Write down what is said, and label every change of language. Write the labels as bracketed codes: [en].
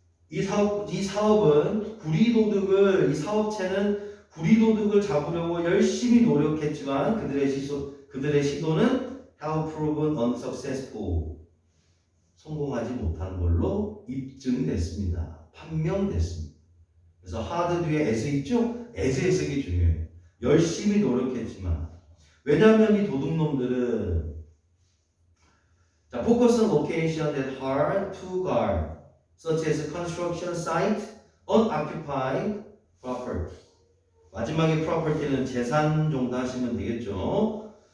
[ko] 이 사업은 이 사업체는 구리도둑을 잡으려고 열심히 노력했지만 그들의 시도는 have proven unsuccessful. 성공하지 못한 걸로 입증됐습니다. 판명됐습니다. 그래서 hard 뒤에 as 있죠? as 해석이 중요해요. 열심히 노력했지만. [en] 왜냐하면 이 도둑놈들은 자, focus on location that hard to guard, such as construction site, unoccupied property. [ko] 마지막에 property는 재산 정도 하시면 되겠죠.